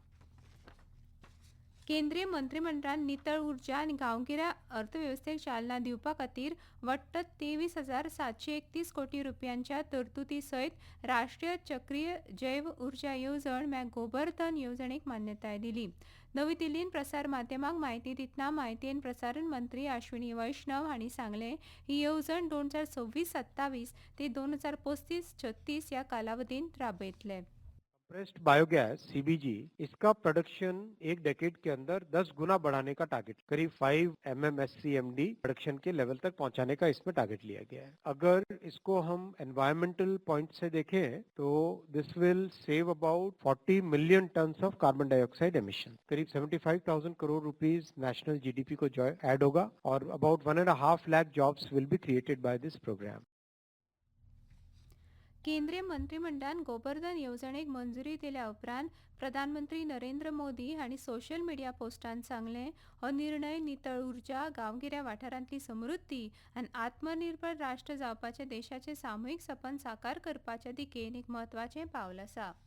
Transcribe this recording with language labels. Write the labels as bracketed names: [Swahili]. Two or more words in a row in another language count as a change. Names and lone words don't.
[Konkani] केंद्रीय मंत्रिमंडळान नितळ उर्जा आनी गांवगिऱ्या अर्थवेवस्थेक चालना दिवपा खातीर वट्ट 23,731 कोटी रुपयांच्या तरतुदी सयत राष्ट्रीय चक्रीय जैव उर्जा येवजण गोबर्धन येवजणेक मान्यताय दिली. नवी दिल्लीन प्रसार माध्यमांक म्हायती दितना म्हायती आनी प्रसारण मंत्री अश्विनी वैष्णव हांणी सांगलें, ही येवजण 2026-27 ते 2035-36 ह्या कालावधींत राबयतले. [English] compressed biogas [Hindi] CBG इसका प्रोडक्शन एक डेकेड के अंदर 10 गुना बढ़ाने का टारगेट, करीब 5 MMSCMD प्रोडक्शन के लेवल तक पहुंचाने का इसमें टारगेट लिया गया है. अगर इसको हम [English] environmental point [Hindi] से देखें तो [English] this will save about 40 million tons of carbon dioxide emission. [Hindi] करीब 75,000 करोड़ [English] rupees national GDP [Hindi] को ऐड होगा और [English] about 1.5 lakh jobs will be created by this programme. [Konkani] केंद्रीय मंत्रिमंडळान गोबर्धन येवजणेक मंजुरी दिल्या उपरांत प्रधानमंत्री नरेंद्र मोदी हांणी सोशल मिडिया पोस्टान सांगलें, हो निर्णय नितळ उर्जा, गांवगिऱ्या वाठारांतली समृद्धी आनी आत्मनिर्भर राष्ट्र जावपाचें देशाचें सामुहीक सपन साकार करपाच्या दिकेन एक म्हत्वाचें पावल आसा.